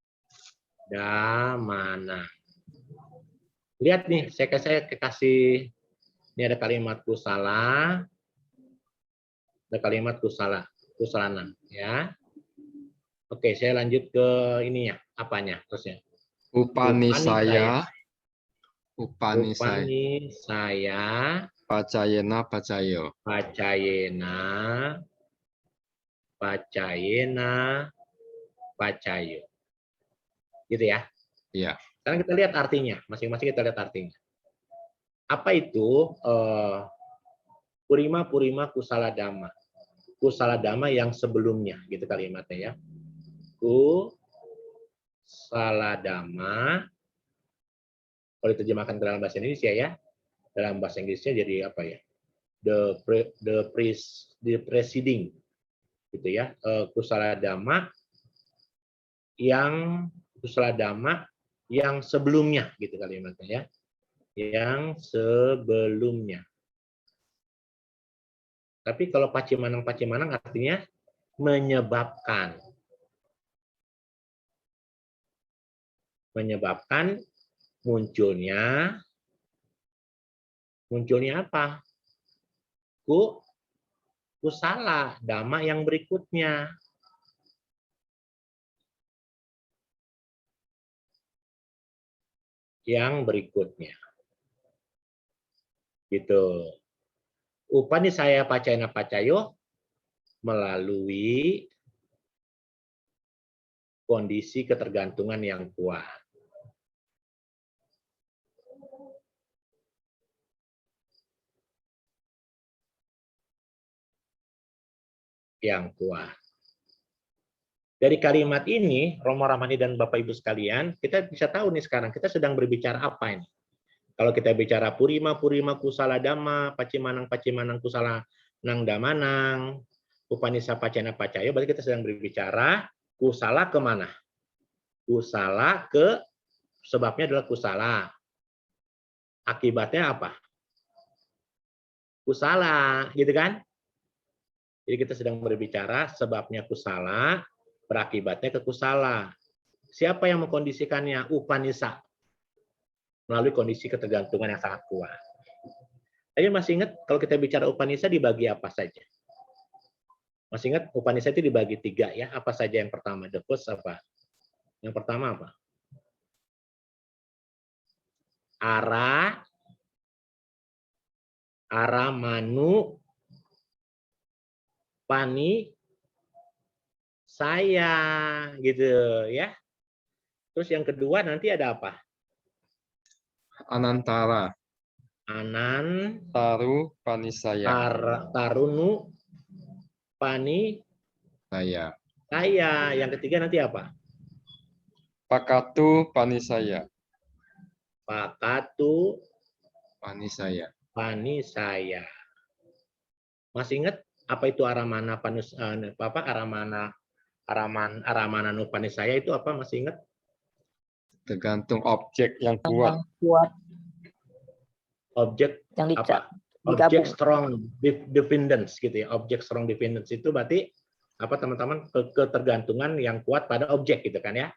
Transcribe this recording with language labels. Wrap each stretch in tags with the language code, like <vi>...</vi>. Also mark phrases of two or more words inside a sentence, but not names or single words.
<id>Lihat nih, saya kasih ini ada kalimat kusala, ada kalimat kusalanang ya. Oke, saya lanjut ke ininya, apanya terusnya?</id> <pi>Upanisaya. Pacayena pacayo. Pacayena pacayo.</pi> <id>Gitu ya. Ya. Sekarang kita lihat artinya, masing-masing kita lihat artinya. Apa itu</id> <pi>purima kusala dhamma? Kusala dhamma</pi> <id>yang sebelumnya, gitu kalimatnya ya.</id> <pi>Kusala dhamma,</pi> <id>kalau diterjemahkan ke dalam bahasa Indonesia ya, dalam bahasa Inggrisnya jadi apa ya?</id> <en>The preceding,</en> <id>gitu ya.</id> <pi>Kusala dhamma</pi> <id>yang sebelumnya, gitu kalimatnya ya. Yang sebelumnya. Tapi kalau pacimanang artinya menyebabkan. Menyebabkan munculnya apa? Kusala dhamma yang berikutnya. Yang berikutnya. Gitu.</id> <pi>Upanisaya Pacayana Pacayo</pi> <id>melalui kondisi ketergantungan yang kuat. Yang kuat. Dari kalimat ini, Romo Ramani dan Bapak Ibu sekalian, kita bisa tahu nih sekarang kita sedang berbicara apa ini. Kalau kita bicara</id> <pi>purima kusala dhamma, pacimanang kusala nang damanang, upanisa pacayana pacayo,</pi> <id>berarti kita sedang berbicara Kusala kemana? Kusala ke, sebabnya adalah kusala. Akibatnya apa? Kusala, gitu kan? Jadi kita sedang berbicara sebabnya kusala, berakibatnya ke kusala. Siapa yang mengkondisikannya? Upanisa. Melalui kondisi ketergantungan yang sangat kuat. Tapi masih ingat kalau kita bicara Upanisa dibagi apa saja? Masih ingat Upanisa itu dibagi 3 ya? Apa saja yang pertama?</id> <en>The first</en> <id>apa? Yang pertama apa?</id> <pi>Aramanu, Pani, saya, gitu ya.</pi> <id>Terus yang kedua nanti ada apa?</id> <pi>Anantara. Anan, Taru Panisaya. Tarunu, Pani, Saya.</pi> <id>saya. Yang ketiga nanti apa?</id> <pi>Pakatu Panisaya. Pakatu, Panisaya. Pani,</pi> <id>saya. Masih ingat apa itu</id> <pi>aramana panus aramana nupanisaya</pi> <id>itu apa? Masih ingat? Tergantung objek yang kuat. Yang kuat Objek yang apa? digabung. Objek</id> <en>strong dependence</en> <id>gitu ya. Objek</id> <en>strong dependence</en> <id>itu berarti apa teman-teman? Ketergantungan yang kuat pada objek gitu kan ya?</id>